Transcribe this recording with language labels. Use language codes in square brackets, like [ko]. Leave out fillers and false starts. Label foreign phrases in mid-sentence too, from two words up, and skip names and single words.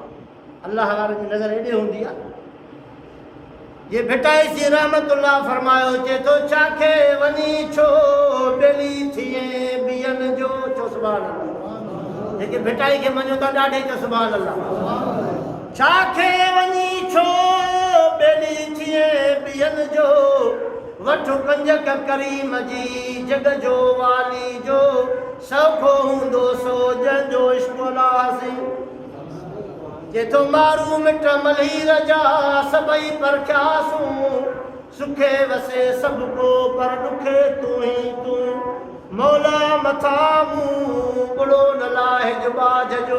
[sd] अल्लाह वारे जी नज़र एॾे हूंदी आहे। ये भिटाई सी रहमतुल्लाह फरमायो, चए थो छाखे वञी छो बेली थिए बियन जो, चो सुभान अल्लाह। जेके भिटाई खे मञो था ॾाढे चो सुभान अल्लाह। छाखे वञी छो बेली थिए बियन जो, वठो कंजक करीम जी जग जो वाली जो, सौखो हूंदो सो जंहिंजो इश्क़ लाज़ी। जेतो मारू मिट मल्हीर जा सभई परखियासूं, सुखे वसे सभु को पर ॾुखे तूं ई तूं, मौला मथा मूं बुढ़ो न लाहे जुबाज जो।